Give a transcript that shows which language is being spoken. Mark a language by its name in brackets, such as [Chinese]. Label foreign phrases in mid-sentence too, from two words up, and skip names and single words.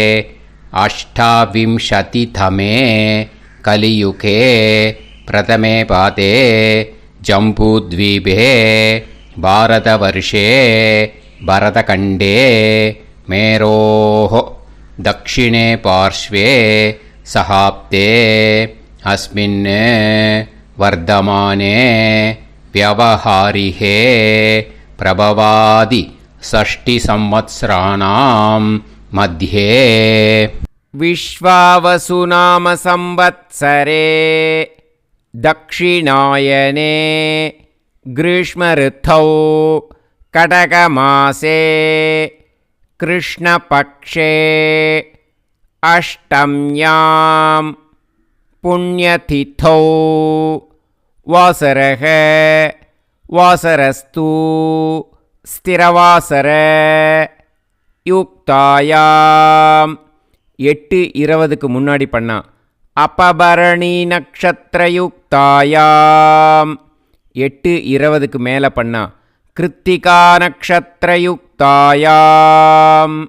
[Sanskrit] अष्टाविंशतितमे कलियुगे प्रथमे पादे जम्बूद्वीपे भारतवर्षे भरतखण्डे मेरोः दक्षिणे पार्श्वे शकाब्दे अस्मिन् वर्तमाने व्यवहारिहे प्रभवादि 6 संवत्सराणां मध्ये विश्वावसुनाम संवत्सरे दक्षिणायने ग्रीष्मऋतौ कटकमासे कृष्णपक्षे अष्टम्यां पुण्यतिथौ वासरः वासरस्तु स्थिरवासर [Tamil] யுக்தாயாம் 8:20க்கு முன்னாடி பண்ணா. [Sanskrit] अपभरणी नक्षत्र युक्तायाम् [Tamil] 8:20க்கு மேலே பண்ணா. [Sanskrit] कृत्तिका नक्षत्र युक्तायाम्.